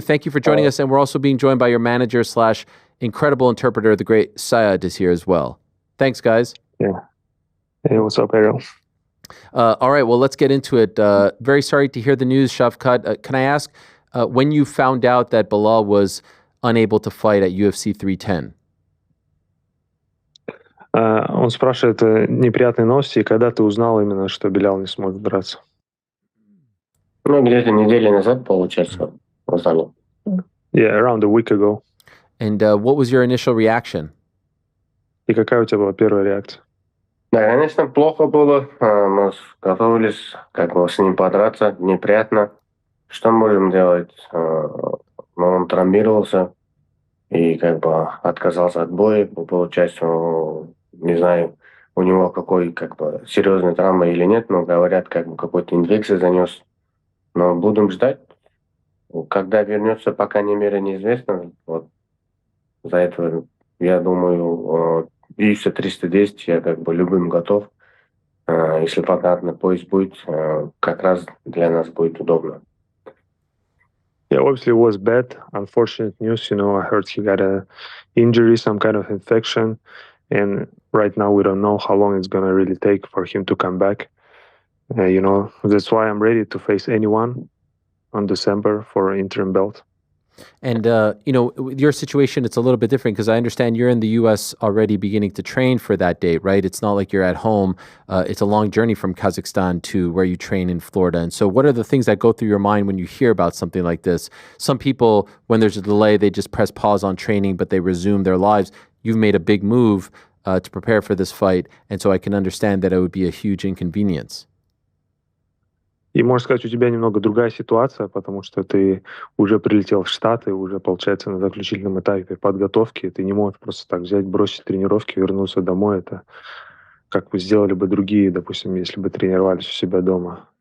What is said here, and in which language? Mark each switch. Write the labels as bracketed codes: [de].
[en] Thank you for joining us. And we're also being joined by your manager / incredible interpreter, the great Syed is here as well. Thanks, guys. Yeah. Hey, what's up, Ariel? All right, well, let's get into it. Very sorry to hear the news, Shavkat. Can I ask, when you found out that Belal was unable to fight at UFC 310? [ru] Он спрашивает неприятные новости, и когда ты узнал именно, что Белал не сможет драться? Ну, где-то неделю назад, получается, узнали. [en] Yeah, around a week ago. And what was your initial reaction? [ru] И какая у тебя была первая реакция? Да, конечно, плохо было. Мы готовились как бы с ним подраться. Неприятно. Что можем делать? Но он травмировался и как бы отказался от боя. Получается, не знаю, у него какой как бы серьезная травма или нет, но говорят, как бы какой-то инфекцию занес. Но будем ждать. Когда вернется, пока не мере неизвестно. Вот за это, я думаю, UFC 310 я как бы любым готов. Если понятно, поезд будет, как раз для нас будет удобно. [en] Yeah, obviously it was bad. Unfortunate news. I heard he got a injury, some kind of infection. And right now we don't know how long it's going to really take for him to come back. That's why I'm ready to face anyone on December for an interim belt. And, with your situation, it's a little bit different because I understand you're in the U.S. already beginning to train for that date, right? It's not like you're at home. It's a long journey from Kazakhstan to where you train in Florida. And so what are the things that go through your mind when you hear about something like this? Some people, when there's a delay, they just press pause on training, but they resume their lives. You've made a big move to prepare for this fight. And so I can understand that it would be a huge inconvenience. [ru] И, можно сказать, у тебя немного другая ситуация, потому что ты уже прилетел в Штаты, уже, получается, на заключительном этапе подготовки. Ты не можешь просто так взять, бросить тренировки, вернуться домой. Это как бы сделали бы другие, допустим, если бы тренировались у себя дома.